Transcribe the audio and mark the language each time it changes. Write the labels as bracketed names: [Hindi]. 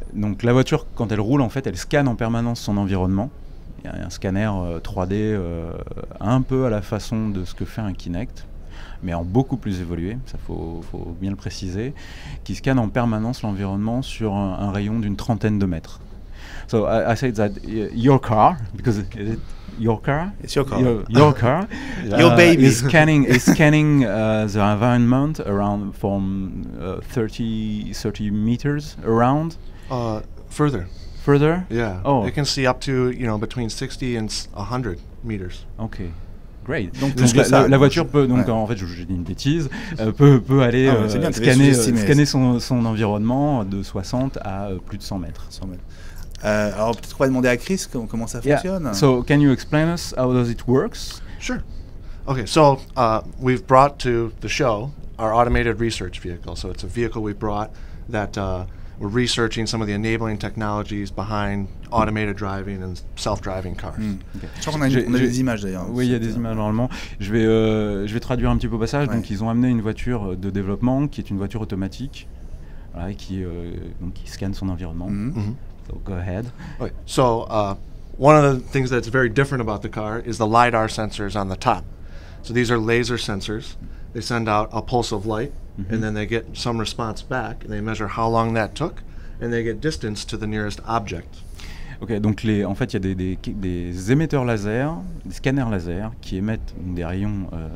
[French] Donc la voiture, quand elle roule, en fait, elle scanne en permanence son environnement. Il y a un scanner 3D un peu à la façon de ce que fait un Kinect, mais en beaucoup plus évolué, ça faut bien le préciser, qui scanne en permanence l'environnement sur un rayon d'une trentaine de mètres. [English] So I say that your car, because is it your car? It's your car. Your car. Your baby is scanning the environment around from 30 meters around. Further. Further? Yeah. Oh. It can see up to between 60 and 100 meters. Okay. Great. [French] Donc la voiture peut, en fait, je dis une bêtise, peut aller scanner son environnement de 60 à plus de 100 mètres. Alors peut-être qu'on va demander à Chris comment ça fonctionne. [English] Yeah. So can you explain us how does it works? Sure. Okay, so we've brought to the show our automated research vehicle. So it's a vehicle we brought that we're researching some of the enabling technologies behind automated driving and self-driving cars. Okay. [French] Je crois qu'on a des images d'ailleurs. Oui, il y a des images normalement. Je vais traduire un petit peu au passage. Ouais. Donc ils ont amené une voiture de développement qui est une voiture automatique, voilà, qui scanne son environnement. [English] So go ahead. Okay. So one of the things that's very different about the car is the LiDAR sensors on the top. So these are laser sensors. They send out a pulse of light, and then they get some response back, and they measure how long that took, and they get distance to the nearest object. [French] Ok, donc en fait, il y a des émetteurs laser, des scanners laser qui émettent des rayons